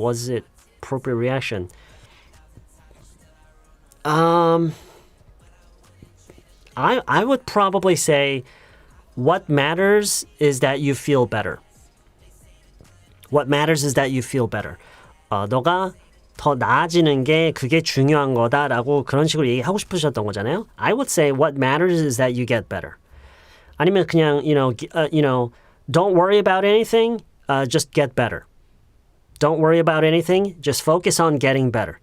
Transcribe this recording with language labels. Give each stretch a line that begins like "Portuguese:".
English: Was it appropriate reaction? I would probably say what matters is that you feel better. What matters is that you feel better.
Korean: 너가 더 나아지는 게 그게 중요한 거다라고 그런 식으로 얘기하고 싶으셨던 거잖아요.
English: I would say what matters is that you get better.
Korean: 아니면 그냥
English: don't worry about anything. Just get better. Don't worry about anything. Just focus on getting better.